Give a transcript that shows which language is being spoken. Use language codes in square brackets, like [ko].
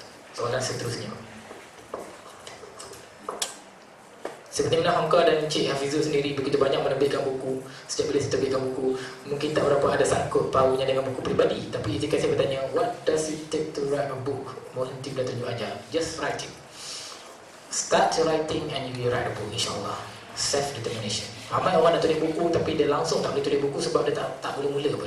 [ms] Soalan seterusnya, seperti mana Hamka dan Encik Hafizul sendiri begitu banyak menerbitkan buku. Setiap bila saya terbitkan buku, mungkin tak berapa ada sangkut paunya dengan buku peribadi. Tapi jika saya bertanya, [en] what does it take to write a book? [ms] Mohon tidak tunjuk ajar. [en] Just write it. Start writing and you will write a book, insyaAllah. Self-determination. [ms] Ramai orang nak tulis buku tapi dia langsung tak boleh tulis buku sebab dia tak boleh mula pun.